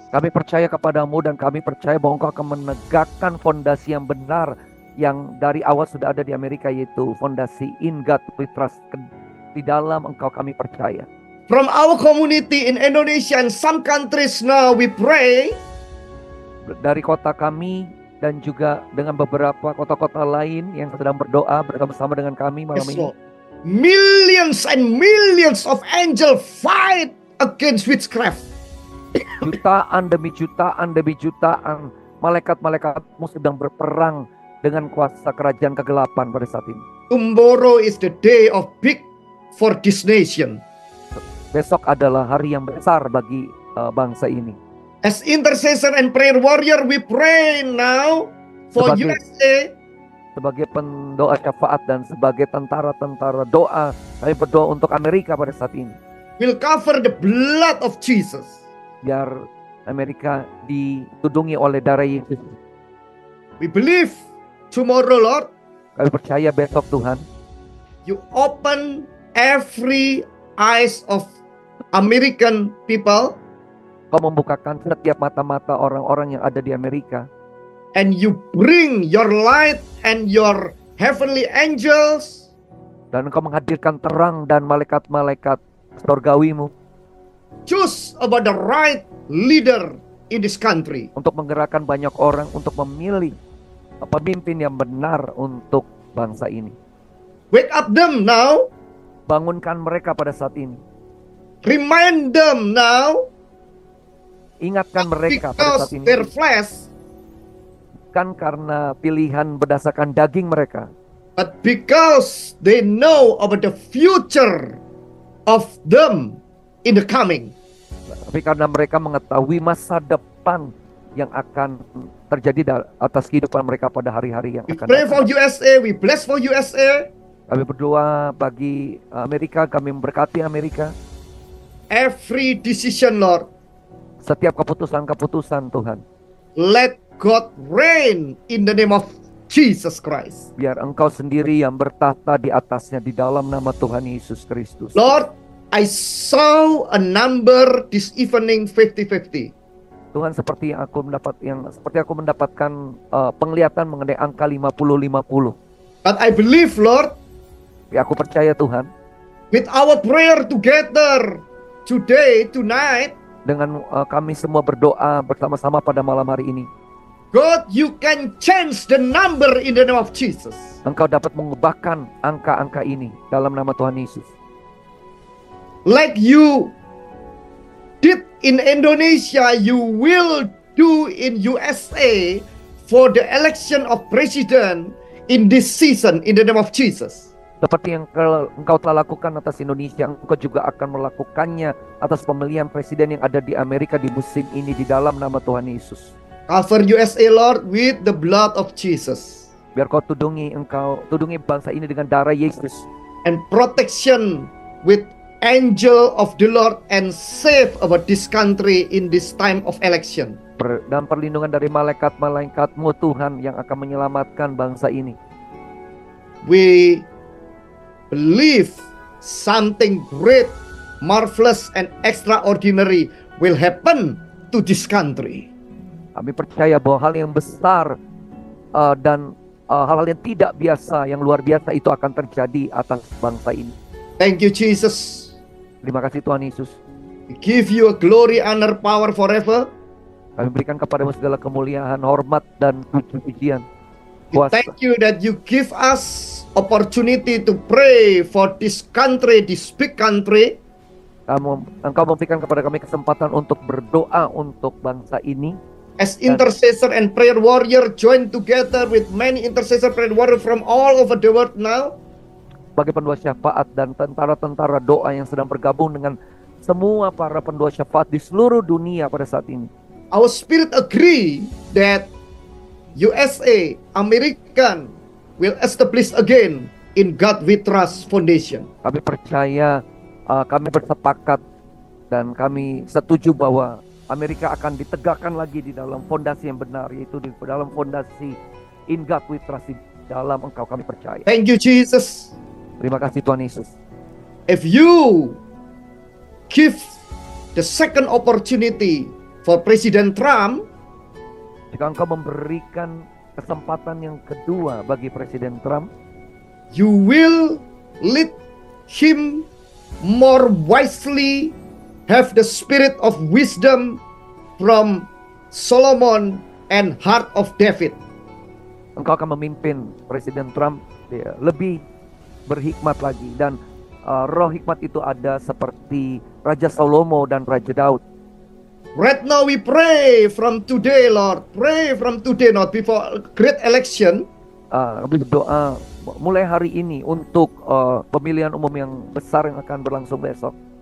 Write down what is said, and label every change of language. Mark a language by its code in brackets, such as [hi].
[id] Kami percaya kepadamu dan kami percaya bahwa Engkau akan menegakkan fondasi yang benar yang dari awal sudah ada di Amerika, yaitu fondasi [en] in God we trust. [id] Di dalam Engkau kami percaya. [en] From our community in Indonesia and some countries now we pray [id] Dari kota kami dan juga dengan beberapa kota-kota lain yang sedang berdoa bersama dengan kami malam [en] yes, [id] ini. [en] Lord. Millions and millions of angels fight against witchcraft. [id] Jutaan demi jutaan malaikat-malaikatmu sedang berperang dengan kuasa kerajaan kegelapan pada saat ini. [en] Tomorrow is the day of big for this nation. [id] Besok adalah hari yang besar bagi bangsa ini. [en] As intercessor and prayer warrior, we pray now for [id] Sebagai- [en] USA. [id] Sebagai pendoa syafaat dan sebagai tentara-tentara doa, kami berdoa untuk Amerika pada saat ini. [en] Will cover the blood of Jesus. [id] Biar Amerika ditudungi oleh darah Yesus. [en] We believe tomorrow, Lord, [id] Kami percaya besok Tuhan, [en] you open every eyes of American people [id] Kau membukakan setiap mata-mata orang-orang yang ada di Amerika. [en] and you bring your light and your heavenly angels [id] Dan Engkau menghadirkan terang dan malaikat-malaikat surgawimu [en] choose about the right leader in this country. [id] untuk menggerakkan banyak orang untuk memilih pemimpin yang benar untuk bangsa ini. [en] Wake up them now. [id] Bangunkan mereka pada saat ini. [en] Remind them now [id] Ingatkan mereka pada [en] because [id] saat ini. [en] their flesh, [id] Bukan karena pilihan berdasarkan daging mereka, [en] but because they know about the future of them in the coming. [id] tapi karena mereka mengetahui masa depan yang akan terjadi atas kehidupan mereka pada hari-hari yang [en] We [id] akan [en] pray for [id] datang. [en] USA, we bless for USA. [id] Kami berdoa bagi Amerika, kami memberkati Amerika. [en] Every decision, Lord, [id] Setiap keputusan-keputusan Tuhan, [en] let God reign in the name of Jesus Christ. [id] biar Engkau sendiri yang bertahta di atasnya di dalam nama Tuhan Yesus Kristus. [en] Lord, I saw a number this evening 50-50. [id] Tuhan, seperti aku mendapatkan penglihatan mengenai angka 50-50. [en] But I believe, Lord, [id] Ya, aku percaya Tuhan, [en] with our prayer together today, tonight, [id] dengan kami semua berdoa bersama-sama pada malam hari ini, [en] God, you can change the number in the name of Jesus. [id] Engkau dapat mengubahkan angka-angka ini dalam nama Tuhan Yesus. [en] Like you did in Indonesia, you will do in USA for the election of president in this season in the name of Jesus. [id] Seperti yang Engkau telah lakukan atas Indonesia, Engkau juga akan melakukannya atas pemilihan presiden yang ada di Amerika di musim ini di dalam nama Tuhan Yesus. [en] Cover USA, Lord, with the blood of Jesus. [id] Biar Kau tudungi bangsa ini dengan darah Yesus. [en] And protection with angel of the Lord and save about this country in this time of election. [id] dan perlindungan dari malaikat-malaikatmu Tuhan yang akan menyelamatkan bangsa ini. [en] We believe something great, marvelous, and extraordinary will happen to this country. [id] Kami percaya bahwa hal yang besar dan hal-hal yang tidak biasa, yang luar biasa itu akan terjadi atas bangsa ini. [en] Thank you, Jesus. [id] Terima kasih Tuhan Yesus. [en] We give you a glory, honor, power forever. [id] Kami berikan kepadamu segala kemuliaan, hormat, dan puji-pujian. [en] We thank you that you give us opportunity to pray for this country, this big country. [id] Engkau memberikan kepada kami kesempatan untuk berdoa untuk bangsa ini. [en] As intercessor and prayer warrior join together with many intercessor prayer warrior from all over the world now. [id] Sebagai pendua syafaat dan tentara-tentara doa yang sedang bergabung dengan semua para pendua syafaat di seluruh dunia pada saat ini. [en] Our spirit agree that USA, American will establish again in God We Trust Foundation. [id] Kami percaya, kami bersepakat dan kami setuju bahwa Amerika akan ditegakkan lagi di dalam fondasi yang benar, yaitu di dalam fondasi [en] In God We Trust, [id] di dalam Engkau kami percaya. [en] Thank you, Jesus. [id] Terima kasih Tuhan Yesus. [en] If you give the second opportunity for President Trump, [id] jika Engkau memberikan kesempatan yang kedua bagi Presiden Trump, [en] you will lead him more wisely, have the spirit of wisdom from Solomon and heart of David. [id] Engkau akan memimpin Presiden Trump lebih berhikmat lagi, dan roh hikmat itu ada seperti Raja Salomo dan Raja Daud. [en] Right now we pray from today, Lord. Pray from today, not before great election. [id] Kami berdoa mulai hari ini untuk pemilihan umum yang besar yang akan berlangsung besok.